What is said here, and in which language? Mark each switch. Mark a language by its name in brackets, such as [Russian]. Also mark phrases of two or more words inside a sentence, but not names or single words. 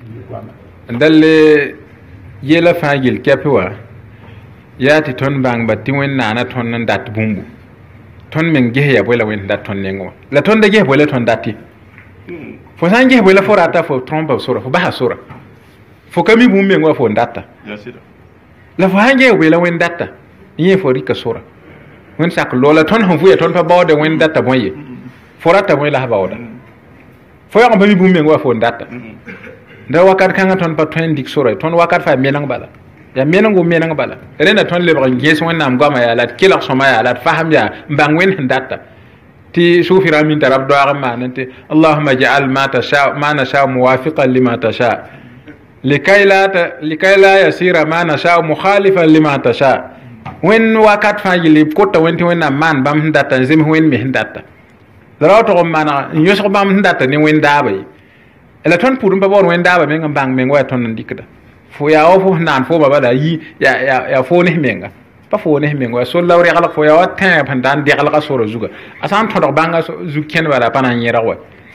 [Mossi] n dalle yɛla fãa yel kɛpẽ wã yaa tɩ tõnd bãngba tɩ wẽnnaana tõnd n dat bũmbu tõnd meng ges yaa bõe la wẽnd dat tõnd neng wã la tõnd da ges bõe la tõnd dat ye fo sã n ges bõe la fo rata fo trõmpa sora fo basa sora fo ka mi bũmb meng wã fo n data la fo sã n ges bõe la wẽnd data n yẽ fo rɩka sora wẽnd sak loo la tõnd sẽn vʋya tõnd pa baooda wẽnd data bõe ye fo rata bõe la sã baooda fo yag n pa mi bũmb meng wã fo n data da wakat kãngã tõnd pa tõe n dɩk sora tõnd wakat faa meneng bala yaa menengo meneng bala rẽnda tõnd lebg n ges wẽnnaam goamã yaa la d kelg sõma yaa la d fasem yaa n bãng wẽnd sẽn data tɩ sufi rãmb t'a rab doaag n maan tɩ [Arabic] اللهم اجعل ما نشاء موافقا لما تشاء لكي لا يصير ما نشاء مخالفا لما [Mossi] tasha wẽnd wakat fãa yɩl b kota wẽnd tɩ wẽnnaam maan bãmb sẽn data n zems wẽnd me sẽn data la ra wa tog n maaneg n yõsg bãmb sẽn data ne wẽnd daaba ye la tõnd pʋʋd n pa baood wẽnd daaba meng n bãng meng wa yaa tõnd n dɩkda fo yaa wa fo sẽn naan foomã bala yaa foo nes menga pa foo nes menga wa sol la b reglg fo yaa wa tẽeb sẽn da n deglga sora zugã a sã n tõdg bãngã zug kẽnd bala pa na n yẽrg wa